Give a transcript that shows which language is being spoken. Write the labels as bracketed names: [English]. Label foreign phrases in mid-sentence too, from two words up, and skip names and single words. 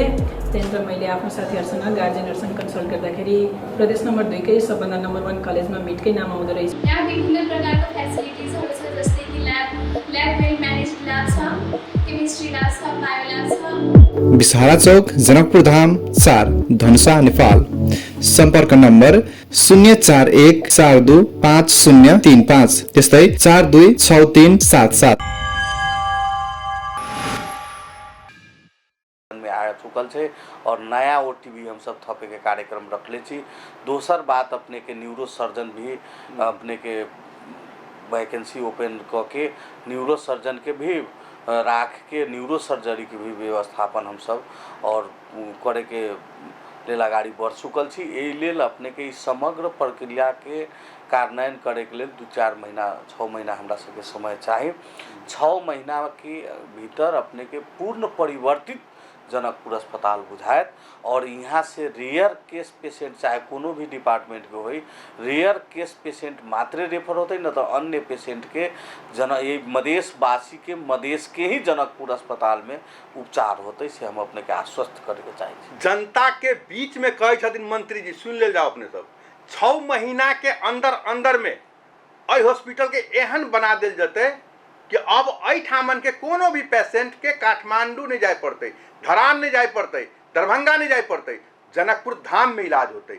[Nepali] त्यहाँनिर मैले आफ्नो साथीहरूसँग गार्जेनहरूसँग कन्सल्ट गर्दाखेरि प्रदेश नम्बर 2 कै सबभन्दा नम्बर 1 कलेजमा मिटकै नाम आउँदो रहेछ। यहाँ विभिन्न प्रकारको फेसिलिटिजहरू छ जस्तै कि ल्याब [English] well managed lab [Nepali] छ, [English] chemistry lab [Nepali] छ, [English] bio lab [Nepali] छ। बिसहारा चौक जनकपुर धाम 4 धनुषा नेपाल। सम्पर्क नम्बर 041 42 5035 त्यस्तै 426377। [Maithili] चुकल है और नया ओटी भी हम सब थपे के कार्यक्रम रखले छी। दोसर बात अपने के [English] neuro surgeon [Maithili] भी अपने के वैकेंसी ओपन क के [English] neuro surgeon [Maithili] के भी राख के [English] neuro surgery [Maithili] के भी व्यवस्थापन हम सब और करे के लेल अगाडि बढ़ चुकल छी। एहि लेल अपने के समग्र प्रक्रिया के कार्यान्वयन करे के लेल 2-4 महीना 6 महीना हमरा सबके समय चाहिए। 6 महीना के भीतर अपने के पूर्ण परिवर्तित जनकपुर अस्पताल बुझायत और यहाँ से [English] rare case patient [Maithili] चाहे कोनो भी डिपार्टमेंट के होई [English] rare case patient [Maithili] मात्र रेफर होते न तो अन्य पेशेंट के ये मधेशवासी के मधेश के ही जनकपुर अस्पताल में उपचार होते से हम अपने के आश्वस्त करे के चाहिए। जनता के बीच में कहे छथिन मंत्री जी सुन ले जाओ अपने सब 6 महीना के अंदर में अई हॉस्पिटल के एहन बना दिल जते कि अब अई ठामन के कोनो भी पेशेंट के काठमांडू नहीं जाए पड़ते, धरान नहीं जाए पड़ते, दरभंगा नहीं जाए पड़ते, जनकपुर धाम में इलाज होते।